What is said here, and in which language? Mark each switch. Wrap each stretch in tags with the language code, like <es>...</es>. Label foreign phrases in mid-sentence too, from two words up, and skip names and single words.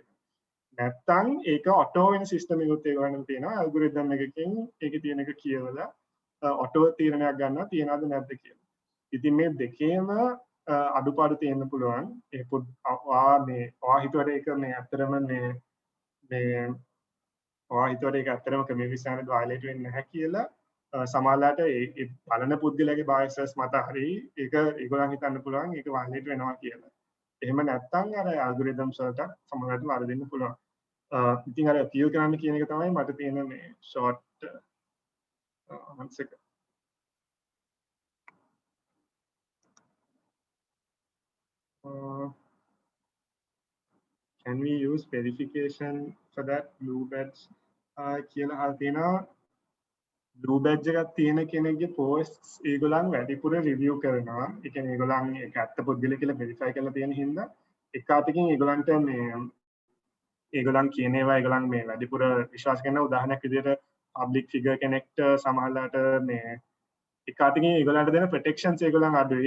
<si>නැත්තම් ඒක auto වෙන system එකකුත් ඒගොල්ලන්ට තියෙනවා algorithm එකකින් ඒකේ තියෙන එක කියවලා auto තීරණයක් ගන්නවා තියනවද නැද්ද කියලා. ඉතින් මේ දෙකේම අඩුපාඩු තියෙන්න පුළුවන්. ඒ ඔයා හිතුවට ඒක මේ ඇත්තටම මේ ඔයා හිතුවට ඒක ඇත්තටම</si> <en>community standard violate</en> <si>වෙන්නේ නැහැ කියලා සමහරවිට ඒ බලන පුද්ගලයාගේ biases මත හරි ඒක ඒගොල්ලන් හිතන්න පුළුවන් ඒක violate වෙනවා කියලා. එහෙම නැත්නම් අර algorithms වලට සමහරවිට වරදින්න පුළුවන්. ඉතින් අර appeal කරන්න කියන එක තමයි මට තියෙන මේ</si> <en>short answer. Can we use verification for that blue badge</en> <si>කියලා අහලා තියෙනවා.</si> <en>blue badge</en> <si>එකක් තියෙන කෙනෙක්ගේ posts ඒගොල්ලන් වැඩිපුර review කරනවා. ඒ කියන්නේ ඒගොල්ලන් ඒක ඇත්ත පුද්ගලයෙක් කියලා verify කරලා තියෙන හින්දා එක අතකින් ඒගොල්ලන්ට මේ ඒගොල්ලන් කියන ඒවා ඒගොල්ලන් මේ වැඩිපුර විශ්වාස කරන උදාහරණයක් විදිහට</si> <en>public figure</en> <si>කෙනෙක්ට සමහරලාට මේ එක අතකින් ඒගොල්ලන්ට දෙන protections ඒගොල්ලන් අඩුයි.</si>